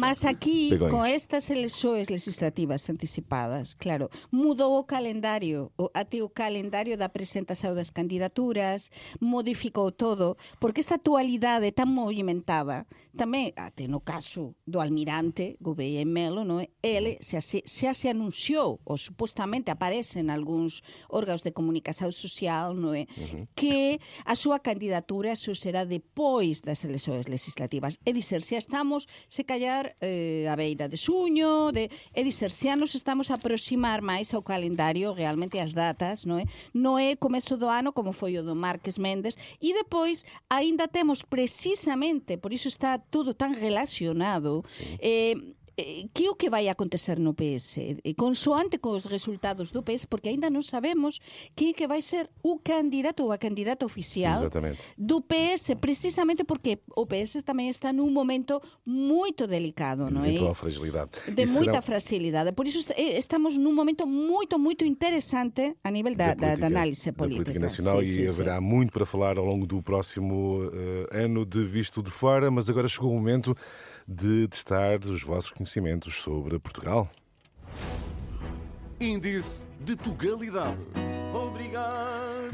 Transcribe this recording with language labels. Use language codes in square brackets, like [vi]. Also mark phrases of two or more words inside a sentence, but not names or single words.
[pt] Mas aqui, com estas eleições legislativas antecipadas, claro, mudou o calendário, até o calendário da apresentação das candidaturas, modificou todo, porque esta atualidade tão movimentada, também, até no caso do almirante Gouveia Melo, não é? Ele já se anunciou, ou supostamente aparece em alguns órgãos de comunicação social, não é? [gl] Que a súa candidatura só será depois das eleições legislativas. [pt] É dizer, se estamos, se calhar, [gl] a beira de xuño, é dizer, se nos estamos a aproximar máis ao calendario, realmente as datas, non é? Non é começo do ano, como foi o do Marques Mendes, e depois ainda temos precisamente, por iso está tudo tan relacionado, que é o que vai acontecer no PS? Consoante con os resultados do PS, porque ainda non sabemos que é que vai ser o candidato ou a candidata oficial do PS, precisamente porque o PS tamén está nun momento moito delicado, non é? De fragilidade. De moita fragilidade. Por iso estamos nun momento moito interesante a nível da análise política. [pt] Da política nacional haverá muito para falar ao longo do próximo ano de Visto de Fora, mas agora chegou o momento de testar os vossos conhecimentos sobre Portugal. Índice de Tugalidade. Obrigado.